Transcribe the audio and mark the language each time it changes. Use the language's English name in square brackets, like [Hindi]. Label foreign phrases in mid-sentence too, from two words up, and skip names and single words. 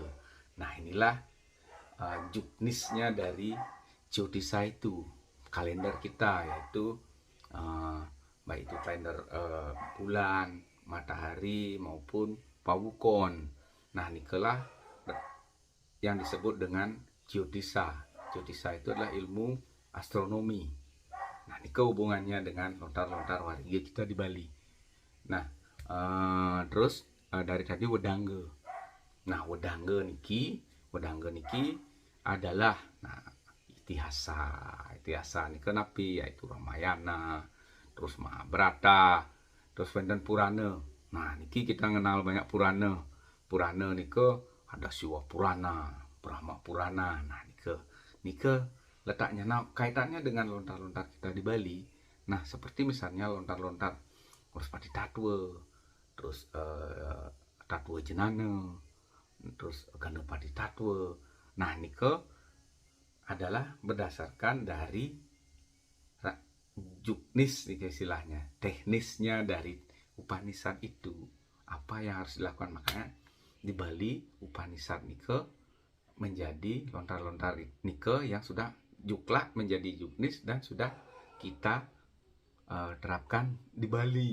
[Indonesian] Nah, inilah juknisnya dari Jyotisa itu, kalender kita, yaitu baik itu kalender bulan, matahari maupun pawukon. Nah, nikelah yang disebut dengan Jyotisa. Jyotisa itu adalah ilmu astronomi. Nah, ini hubungannya dengan lontar-lontar wariga kita di Bali. Nah, terus dari tadi Wedangga. Nah, Wedangga niki adalah itihasa [Balinese] niki napi, [Indonesian] yaitu Ramayana, terus Mahabharata, terus wonten Purana. Nah, niki kita kenal banyak Purana. Purana niki ada Siwa Purana, Brahma Purana. Nah, niki letaknya kaitannya dengan lontar-lontar kita di Bali. Nah, seperti misalnya lontar-lontar Urspati Tatwa, terus Tatwa Jenana, terus Gandapati Tatwa. Nah, niki adalah berdasarkan dari juknis istilahnya, teknisnya dari Upanishad itu, apa yang harus dilakukan. Makanya di Bali Upanishad nike menjadi lontar-lontar nike yang sudah juklak menjadi juknis dan sudah kita terapkan di Bali.